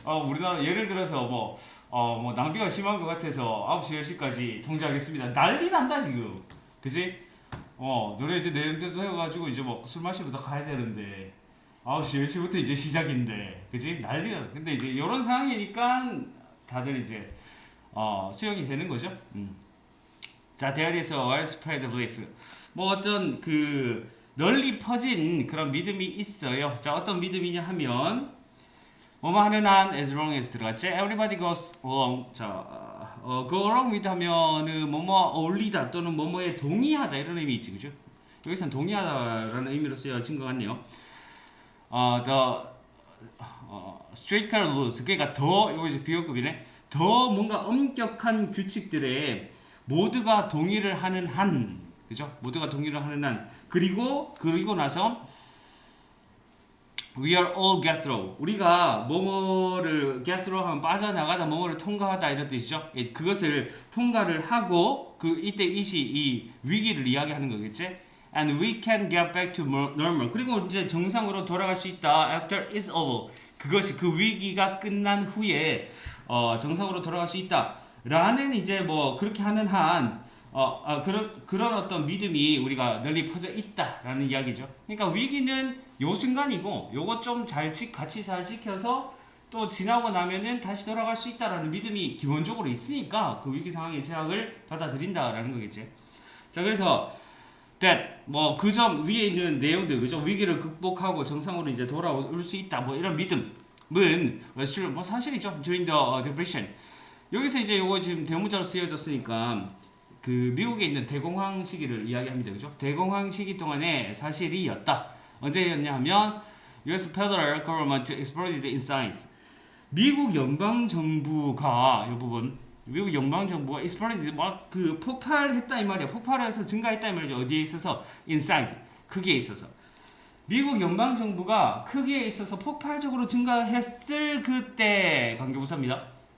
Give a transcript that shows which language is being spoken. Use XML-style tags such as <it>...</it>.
<ko>우리나라 예를 들어서 뭐 낭비가 심한 것 같아서 9시 10시까지 통제하겠습니다. 난리 난다 지금. 그지? 너네 이제 내년도 해가지고 이제 뭐 술 마시러 다 가야 되는데 9시 10시부터 이제 시작인데, 그지? 난리다. 근데 이제 이런 상황이니까 다들 이제 수용이 되는 거죠.</ko> <en>자, there is a widespread belief.</en> <ko>뭐 어떤 그 널리 퍼진 그런 믿음이 있어요. 자, 어떤 믿음이냐 하면 뭐뭐 하는 한</ko> <en>as long as</en> <ko>들어갔지.</ko> <en>Everybody goes along.</en> <ko>자,</ko> <en>go along with</en> <ko>하면은 뭐뭐 어울리다 또는 뭐뭐에 동의하다 이런 의미 있지, 그죠? 여기서는 동의하다라는 의미로 쓰여진 것 같네요.</ko> <en>The stricter rules.</en> <ko>그러니까 더 이거 이제 비교급이네. 더 뭔가 엄격한 규칙들에 모두가 동의를 하는 한, 그죠? 모두가 동의를 하는 한. 그리고 나서</ko> <en>we are all get through.</en> <ko>우리가 뭐뭐를</ko> <en>get through</en> <ko>하면 빠져나가다, 뭐뭐를 통과하다 이런 뜻이죠. 그것을 통과를 하고 이때 이 위기를 이야기하는 거겠지?</ko> <en>And we can get back to normal.</en> <ko>그리고 이제 정상으로 돌아갈 수 있다.</ko> <en>After it's over.</en> <ko>그것이 그 위기가 끝난 후에 정상으로 돌아갈 수 있다. 라는 이제 뭐 그렇게 하는 한 그런 어떤 믿음이 우리가 널리 퍼져 있다라는 이야기죠. 그러니까 위기는 요 순간이고 요거 좀 같이 잘 지켜서 또 지나고 나면은 다시 돌아갈 수 있다라는 믿음이 기본적으로 있으니까 그 위기 상황의 제약을 받아들인다라는 거겠지. 자, 그래서 that 뭐 그 점 위에 있는 내용들, 그죠? 위기를 극복하고 정상으로 이제 돌아올 수 있다. 뭐 이런 믿음은 뭐 사실이죠.</ko> <en>during the depression.</en> <ko>여기서 이제 요거 지금 대문자로 쓰여졌으니까 그 미국에 있는 대공황 시기를 이야기합니다. 그죠? 대공황 시기 동안에 사실이었다.</ko> <en>언제였냐 하면 US Federal Government exploded in science.</en> <ko>미국 연방 정부가 이 부분 미국 연방 정부가 exploded 막 그 폭발했다 이 말이야. 폭발해서 증가했다 이 말이죠. 어디에 있어서</ko> <en>in size.</en> <ko>크기에 있어서. 미국 연방 정부가 크기에 있어서 폭발적으로 증가했을 그때 관계부사입니다.</ko>